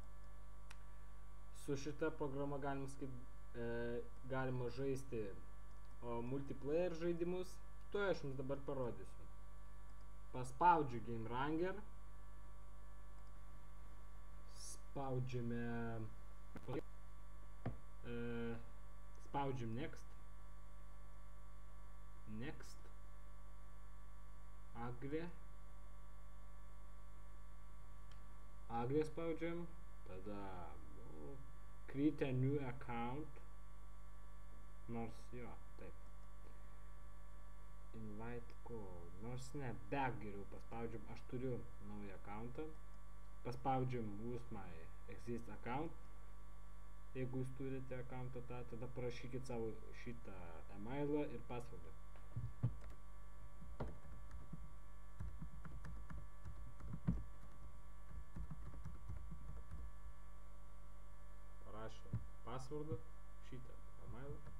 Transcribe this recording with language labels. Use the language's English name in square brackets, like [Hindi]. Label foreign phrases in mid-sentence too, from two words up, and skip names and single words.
[Lithuanian] Su šita programa galima žaisti multiplayer žaidimus. Toje aš jums dabar parodysiu. Paspaudžiu GameRanger, spaudžiam next, agree spaudžiam, tada [English] create a new account, [Lithuanian] nors jo, taip. [English] Invite call, [Lithuanian] nors ne, back geriau paspaudžiam, aš turiu naują accountą, paspaudžiam [English] use my exist account, [Lithuanian] jeigu jūs turite accountą tą, tada parašykit savo šitą emailą ir passwordą. Parašom passwordą, šitą emailą.